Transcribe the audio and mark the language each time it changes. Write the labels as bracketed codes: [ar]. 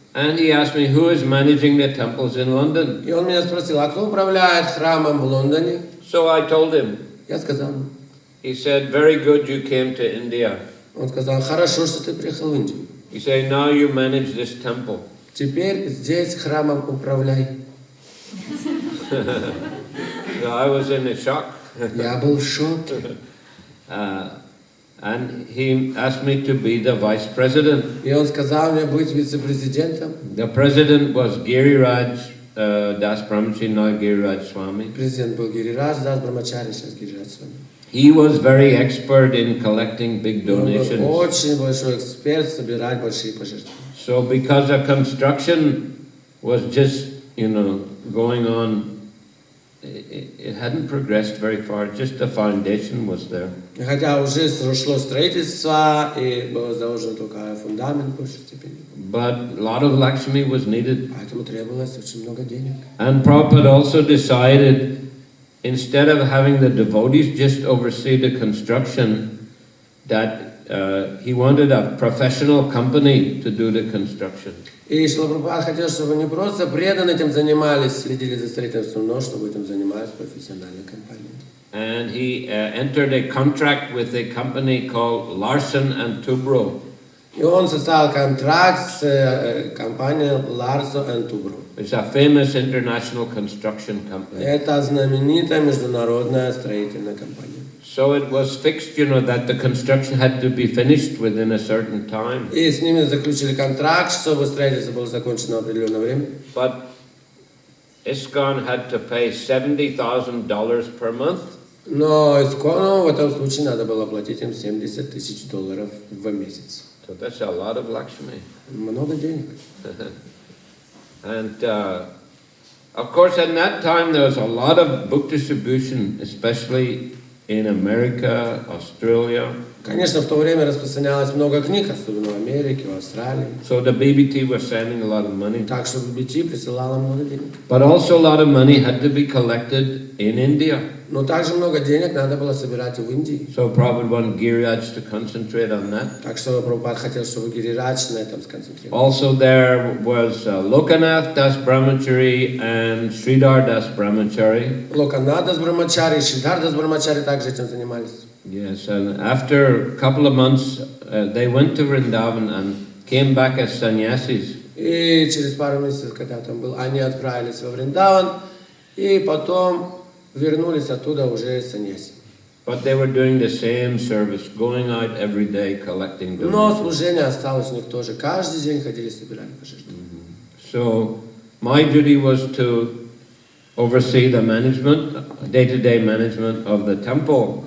[en] And he asked me, who is managing the temples in London? [ru] И он меня спросил, а кто управляет храмом в Лондоне? [en] So I told him. [ru] Я сказал ему. [en] He said, very good you came to India. [ru] Он сказал, хорошо, что ты приехал в Индию. [en] He said, now you manage this temple. [ru] Теперь здесь храмом управляй. [en] So I was in a shock. [ru] Я был в шоке. [en] And he asked me to be the vice president. [ru] И он сказал мне быть вице-президентом. [en] The president was Giriraj Das Brahmaji, now Giriraj Swami. [ru] Президент был Гирирадж Дас Брахмачари, сейчас Гирирадж Свами. [en] He was very expert in collecting big [ru] Он был [en] donations. [ru] очень большой эксперт собирать большие пожертвования. [en] So because the construction was just, going on it hadn't progressed very far, just the foundation was there. [ru] Хотя уже шло строительство, и был заложен только фундамент в большей степени. [en] But a lot of Lakshmi was needed. [ru] Поэтому требовалось очень много денег. [en] And Prabhupada also decided, instead of having the devotees just oversee the construction, that he wanted a professional company to do the construction. [ru] И Шрила Прабхупада хотел, чтобы не просто преданные этим занимались, следили за строительством, но чтобы этим занимались профессиональные компании. [en] And he entered a contract with a company called Larsen and Toubro. [ru] И он составил контракт с компанией Larsen and Toubro. [en] It's a famous international construction company. [ru] Это знаменитая международная строительная компания. [en] So it was fixed, that the construction had to be finished within a certain time. [ru] И с ними заключили контракт, чтобы строительство было закончено в определенное время. [en] But ISKCON had to pay $70,000 per month. [ru] Но ISKCON в этом случае надо было платить им $70,000 в месяц. [en] So that's a lot of Lakshmi. [ru] Много денег. [en] And of course, at that time there was a lot of book distribution, especially in America, Australia. [ru] Конечно, в то время распространялось много книг, особенно в Америке, в Австралии. [en] So the BBT was sending a lot of money. [ru] Так что BBT присылала много денег. [en] But also a lot of money had to be collected in India. [ru] Но также много денег надо было собирать и в Индии. [en] So Prabhupada wanted Giriraj to concentrate on that. [ru] Так что Прабхупада хотел, чтобы Гирирадж на этом сконцентрировался. [en] Also there was Lokanath Das Brahmachari and Sridhar Das Brahmachari. [ru] Локанат Дас Брахмачари и Шридхар Дас Брахмачари также этим занимались. [en] Yes, and after a couple of months, they went to Vrindavan and came back as sannyasis. [ru] И через пару месяцев, когда там был, они отправились во Вриндаван, и потом вернулись оттуда уже саньяси. [en] But they were doing the same service, going out every day collecting donations. [ru] Но служение осталось у них тоже. Каждый день ходили, собирали пожертвования. [en] So my duty was to oversee the management, day-to-day management of the temple.